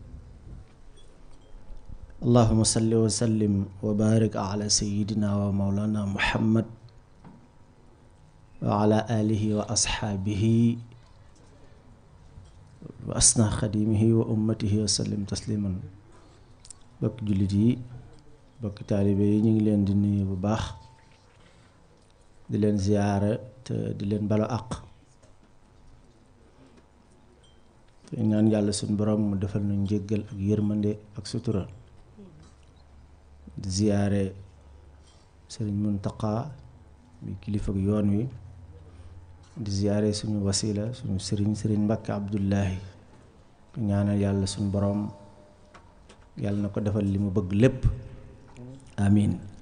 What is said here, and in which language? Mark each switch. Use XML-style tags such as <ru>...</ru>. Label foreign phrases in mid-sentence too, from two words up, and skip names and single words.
<ar>اللهم صل وسلم وبارك على سيدنا ومولانا محمد وعلى آله وأصحابه وأسنى خديمه وأمته وسلم تسليما. بك جلدي بك طالبي</ar> <wo>ñi ngi leen di nuyu bu baax di leen ziyaara te di leen balu àq te ñaan yàlla suñu borom mu defal nu njéggal ak yërmande ak sutura. di ziyaare sëriñ Muntaqa bi kilifa ak yoon wi, di ziyaare suñu wasila suñu sëriñ Mbàkke Abdullahi, ñaanal yàlla suñu borom yàlla na ko defal li mu bëgg lépp amin.</wo>